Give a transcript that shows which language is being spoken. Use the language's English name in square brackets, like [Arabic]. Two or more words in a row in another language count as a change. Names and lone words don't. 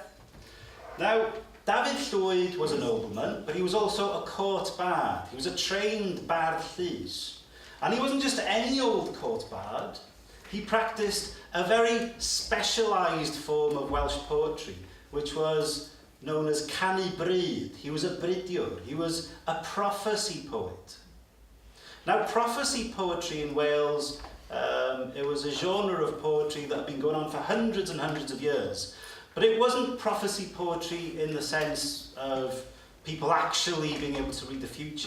[English] Now, Dafydd Llwyd was a nobleman, but he was also a court bard. He was a trained bard llys. And he wasn't just any old court bard, he practiced a very specialised form of Welsh poetry, which was known as [Welsh] canu bryd. [English] He was a bridiwr, he was a prophecy poet. Now, prophecy poetry in Wales, it was a genre of poetry that had been going on for hundreds and hundreds of years. But it wasn't prophecy poetry in the sense of people actually being able to read the future.